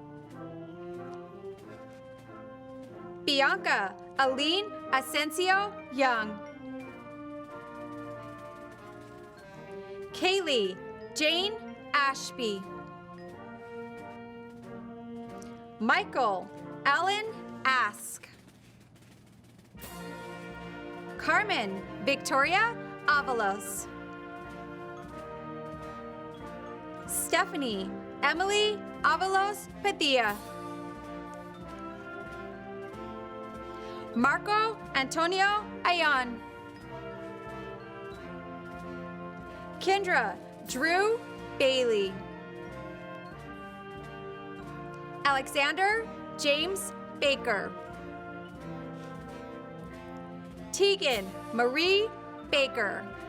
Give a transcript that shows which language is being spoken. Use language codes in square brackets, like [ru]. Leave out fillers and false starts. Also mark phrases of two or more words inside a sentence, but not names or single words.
[en] Bianca Aline Asensio Young. Kaylee Jane Ashby. Michael Allen Ask. Carmen Victoria Avalos. Stephanie Emily Avalos Padilla. Marco Antonio Ayon. Kendra Drew Bailey. Alexander James Baker. Tegan Marie Baker.